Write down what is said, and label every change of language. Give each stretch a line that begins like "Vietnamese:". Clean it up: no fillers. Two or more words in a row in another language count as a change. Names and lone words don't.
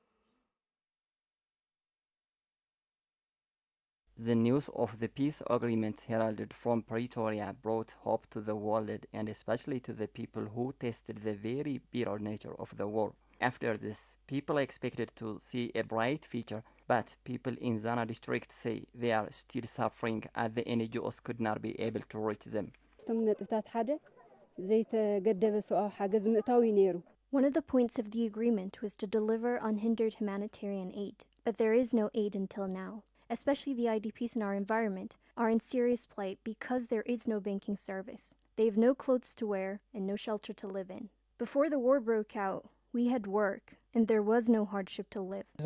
English: The news of the peace agreement heralded from Pretoria brought hope to the world and especially to the people who tasted the very bitter nature of the war. After this, people expected to see a bright future, but people in Zana district say they are still suffering as the NGOs could not be able to reach them.
Tigrinya: ካብቶም ነጥብታት ሓደ ዘይተገደበ ሰብኣዊ ሓገዝ ምእታው ነይሩ
English: One of the points of the agreement was to deliver unhindered humanitarian aid, but there is no aid until now. Especially the IDPs in our environment are in serious plight because there is no banking service. They have no clothes to wear and no shelter to live in. Before the war broke out, we had work and there was no hardship to live.